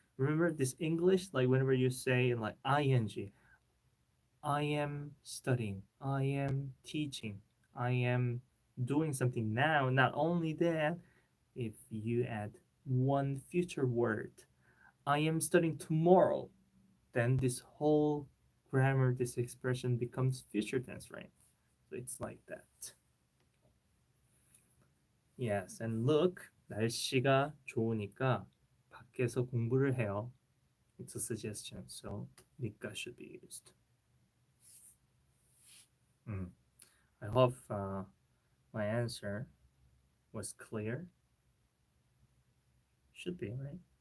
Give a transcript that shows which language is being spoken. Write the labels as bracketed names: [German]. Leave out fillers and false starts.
[English] Remember this English, like whenever you say like ing, I am studying, I am teaching, I am doing something now. Not only that, if you add one future word, I am studying tomorrow, then this whole grammar, this expression becomes future tense, right? So it's like that. Yes, and look, [Korean] 날씨가 좋으니까 밖에서 공부를 해요. [English] It's a suggestion, so 니까 should be used. I hope my answer was clear. Should be, right?